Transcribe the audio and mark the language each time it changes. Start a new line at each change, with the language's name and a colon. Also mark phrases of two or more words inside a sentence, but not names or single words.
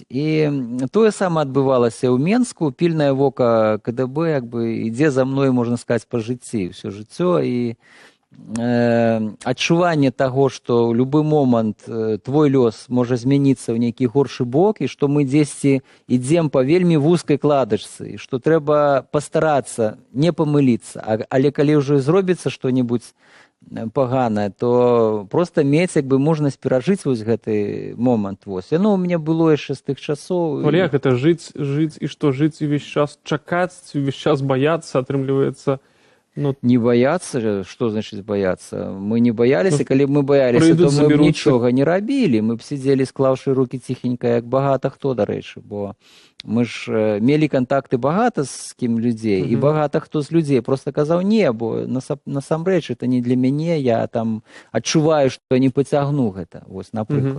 Belarusian: І тое самае адбывалася ў Менску, пільнае вока КДБ як бы ідзе за мной, можна сказаць, па жыцці, ўсё жыццё, і адчуванне таго, што ў любы момант твой лёс можа змяніцца ў нейкі горшы бок, і што мы дзесьці ідзем па вельмі вузкай кладачцы, і што трэба пастарацца не памыліцца, але калі ўжо зробіцца што-небудзь паганае, то проста мець як бы можнасць перажыць вось гэты момант. Вось. Яно у мяне было яшчэ з тых часоў. Але як гэта жыць, і што жыць увесь час чакаць, увесь час баяцца, атрымліваецца. Ну,
Russian: не бояться, что значит бояться? Мы не боялись,
Belarusian: калі б мы боялись, то мы б нічога не рабілі. Мы б сидзелі, склаўшы рукі ціхенька, як багата хто, дарэчы, бо мы ж мелі кантакты багата з кім людзей, і багата хто з людзей просто казаў, не, бо насамрэч это не для мяне, я там адчуваю, што не пацягну гэта, вось, напрыклад.